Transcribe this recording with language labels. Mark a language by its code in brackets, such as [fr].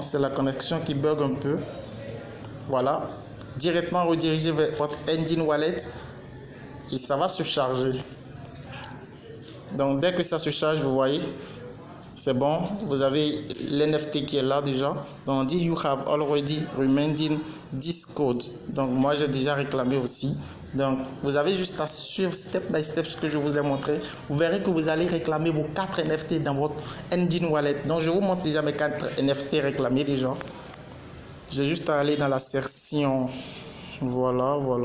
[fr] C'est la connexion qui bug un peu. Voilà. Directement redirigé vers votre Engine Wallet. Et ça va se charger. Donc, dès que ça se charge, vous voyez, c'est bon. Vous avez l'NFT qui est là déjà. Donc, on dit [en] You have already remanded this code. [fr] Donc, moi, j'ai déjà réclamé aussi. Donc, vous avez juste à suivre [en] step by step [fr] ce que je vous ai montré. Vous verrez que vous allez réclamer vos 4 NFT dans votre Engine Wallet. Donc, je vous montre déjà mes 4 NFT réclamés déjà. J'ai juste à aller dans la section. Voilà.